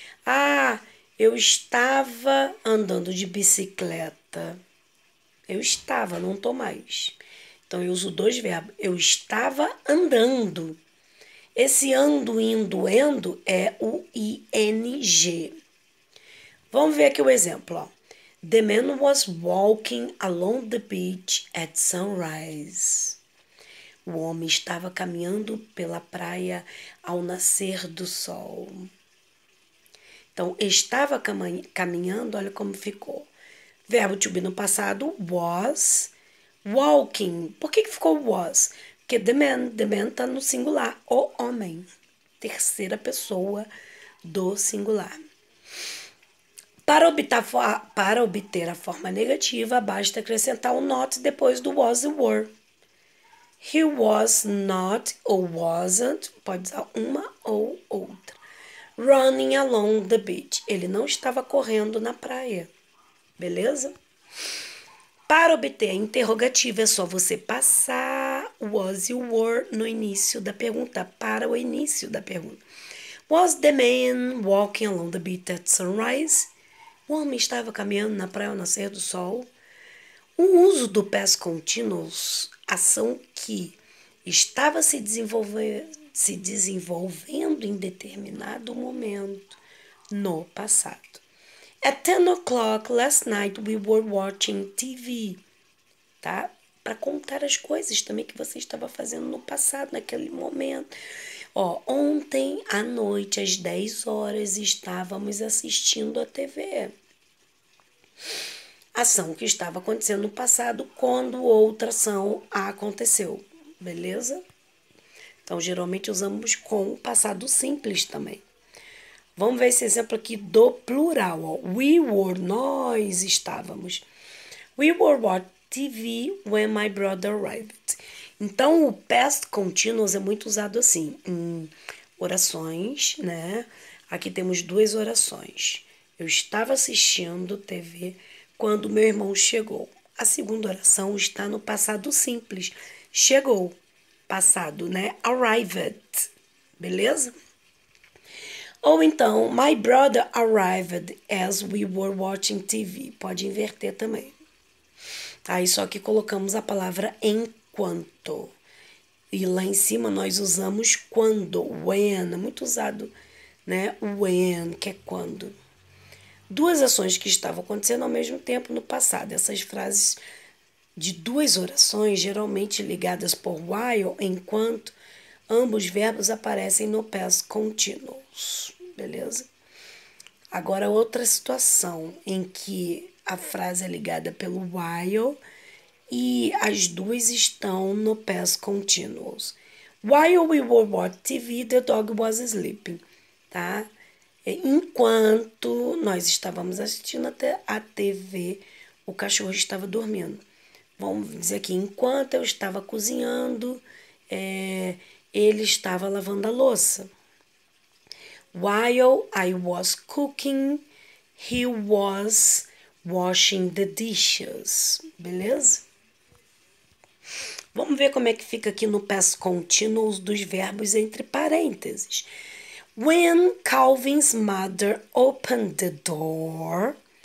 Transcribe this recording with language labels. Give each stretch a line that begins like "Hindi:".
Portuguese: Ah, eu estava andando de bicicleta. Eu estava, não tô mais. Então, eu uso dois verbos. Eu estava andando. Esse ando, indo, endo é o ing. Vamos ver aqui o exemplo, ó.
English: The man was walking along the beach at sunrise.
Portuguese: O homem estava caminhando pela praia ao nascer do sol. Então, estava caminhando, olha como ficou. Verbo to be no passado,
English: was walking.
Portuguese: Por que ficou was? Porque
English: the man
Portuguese: tá no singular, o homem. Terceira pessoa do singular. Para obter a forma negativa, basta acrescentar o not depois do was e were.
English: He was not
Portuguese: ou wasn't, pode usar uma ou outra.
English: Running along the beach.
Portuguese: Ele não estava correndo na praia. Beleza? Para obter a interrogativa, é só você passar was e were no início da pergunta, para o início da pergunta.
English: Was the man walking along the beach at sunrise?
Portuguese: O homem estava caminhando na praia ao nascer do sol. O uso do past continuous, ação que estava se desenvolvendo em determinado momento no passado.
English: At 10 o'clock last night we were watching TV.
Portuguese: Tá? Para contar as coisas também que você estava fazendo no passado, naquele momento. Ontem à noite, às 10 horas, estávamos assistindo a TV. Ação que estava acontecendo no passado quando outra ação aconteceu. Beleza? Então, geralmente usamos com o passado simples também. Vamos ver esse exemplo aqui do plural.
English: We were,
Portuguese: nós estávamos.
English: We were watching TV when my brother arrived.
Portuguese: Então, o past continuous é muito usado assim, em orações, né? Aqui temos duas orações. Eu estava assistindo TV quando meu irmão chegou. A segunda oração está no passado simples. Chegou. Passado, né? Arrived. Beleza? Ou então,
English: my brother arrived as we were watching TV.
Portuguese: Pode inverter também. Aí só que colocamos a palavra enquanto. E lá em cima nós usamos quando, when, é muito usado, né? When, que é quando. Duas ações que estavam acontecendo ao mesmo tempo no passado. Essas frases de duas orações, geralmente ligadas por while, enquanto, ambos verbos aparecem no past continuous, beleza? Agora, outra situação em que a frase é ligada pelo while e as duas estão no past continuous.
English: While we were watching TV, the dog was sleeping, tá?
Portuguese: Enquanto nós estávamos assistindo a TV, o cachorro estava dormindo. Vamos dizer aqui, enquanto eu estava cozinhando, ele estava lavando a louça.
English: While I was cooking, he was washing the dishes.
Portuguese: Beleza? Vamos ver como é que fica aqui no past continuous dos verbos entre parênteses.
English: When Calvin's mother opened the door.